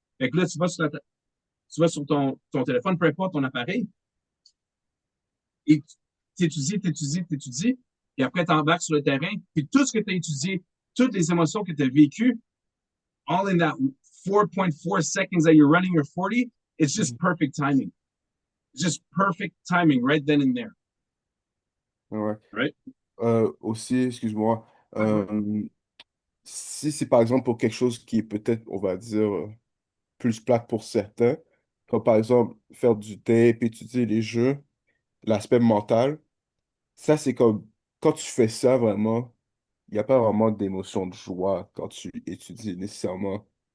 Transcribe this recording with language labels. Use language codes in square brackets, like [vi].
[fr] Fait que là, tu vas sur ton téléphone, peu importe ton appareil, et t'étudies, et après, tu embarques sur le terrain, puis tout ce que tu as étudié, toutes les émotions que tu as vécues, [en] all in that 4.4 seconds that you're running your 40, it's just perfect timing. It's just perfect timing right then and there. [fr] Ouais. [en] Right? [fr] Aussi, excuse-moi, si c'est par exemple pour quelque chose qui est peut-être, on va dire, plus plate pour certains, comme par exemple faire du tape, étudier les jeux, l'aspect mental, ça c'est comme, quand tu fais ça vraiment, il n'y a pas vraiment d'émotion de joie quand tu étudies nécessairement.